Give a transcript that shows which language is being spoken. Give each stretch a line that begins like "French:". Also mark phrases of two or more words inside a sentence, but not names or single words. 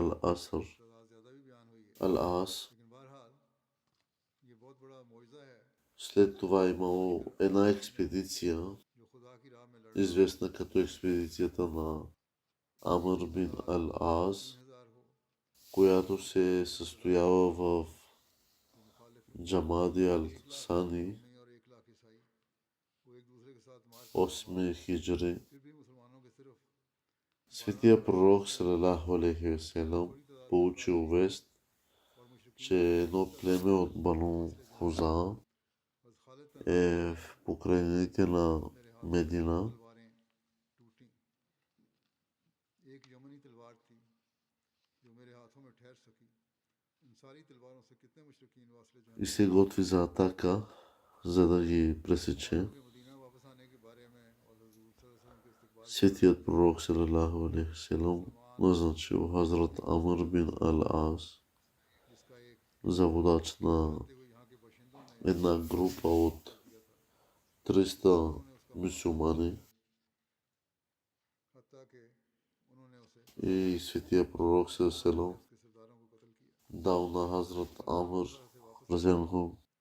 Bulgarian: Ал-Ас, след това имало една експедиция, известна като експедицията на Амр бин Ал-Ас, която се състояла в Джамади Ал-Сани, 8 хиджри. Светия пророк
Arabic: صلى الله عليه وسلم
Bulgarian: получил вест, че едно племе от Бану Хуза е в покрайнините на Медина и се готви за атака, за да ги пресече. Светият пророк
Arabic: صلى الله عليه وسلم
Bulgarian: назначил Хазрат Амр бин Ал-Ас за водач на една група от 300 мюсюлмани и Светия пророк салалаху дал на Хазрат Амр разенху